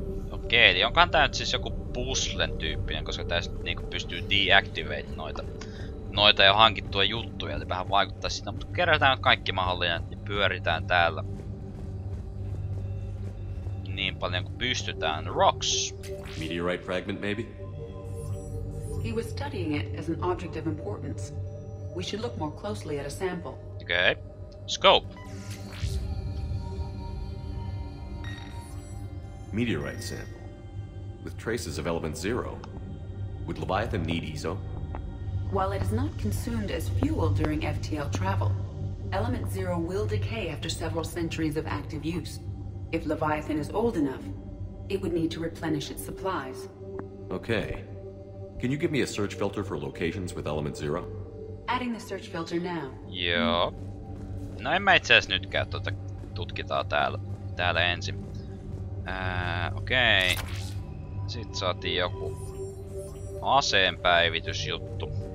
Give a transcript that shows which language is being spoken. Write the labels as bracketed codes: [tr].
[fi] Okei, eli onkohan tää nyt siis joku puzzlen tyyppinen, koska tää niinku pystyy deactivate noita jo hankittuja juttuja, eli vähän vaikuttaa sitä, mutta kerätään kaikki mahdollinen ja pyöritään täällä niin paljon kuin pystytään. [en] Rocks. Meteorite fragment, maybe? He was studying it as an object of importance. We should look more closely at a sample. Okay. Scope. Meteorite sample. With traces of element 0. Would Leviathan need ESO? While it is not consumed as fuel during FTL travel, element 0 will decay after several centuries of active use. If Leviathan is old enough, it would need to replenish its supplies. Okay. Can you give me a search filter for locations with element 0? Adding the search filter now. [fi] Joo. No en mä itse asiassa nytkään tutkitaan täällä ensin. Okei. Sitten saatiin joku aseenpäivitysjuttu.